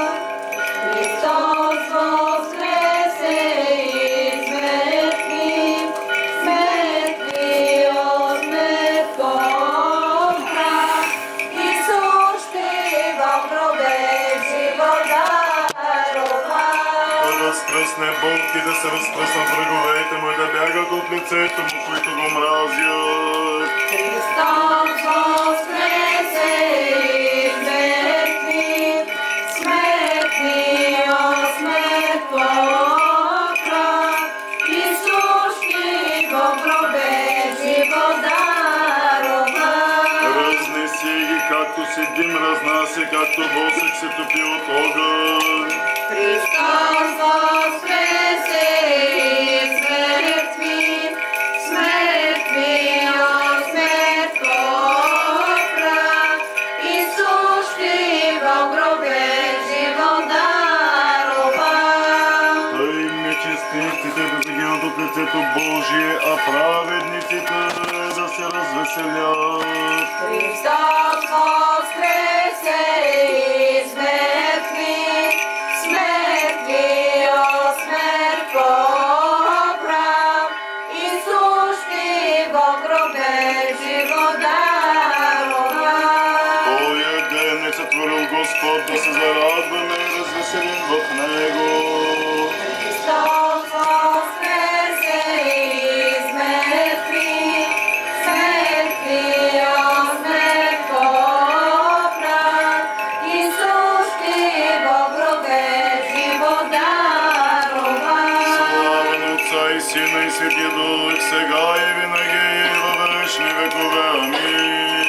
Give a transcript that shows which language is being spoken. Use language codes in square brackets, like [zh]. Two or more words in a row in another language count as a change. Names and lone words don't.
[cu] Христос воскресе из мертвых, смертью смерть поправ, и сущий во гробе живот даровал. [bg] Разкръсне Бог и да се разкръснат враговете му и да бягат от лицето му, които го мразят. [cu] Христос воскресе из мертвых, смертью смерть поправ, и сущий во гробе живот даровал. [bg] Разнеси ги, както си дим разнася, както восък се топи от огън. [cu] Христос воскресе из мертвых, смертью смерть поправ, и сущий во гробе живот даровал. [bg] Тъй нечестивците да загинат от лицето Божие, а праведниците да се развеселят. [cu] Христос воскресе из мертвых, смертью смерть поправ, и сущий во гробе живот даровал. [bg] Той е ден е сътворил Господ, да се зарадваме и развеселим в него. [cu] Христос воскресе из мертвых, смертью смерть поправ, и сущий во гробе живот даровал. [bg] Слава на Отца и Сина и Светия Дух, сега и винаги и във вечни векове. Амин.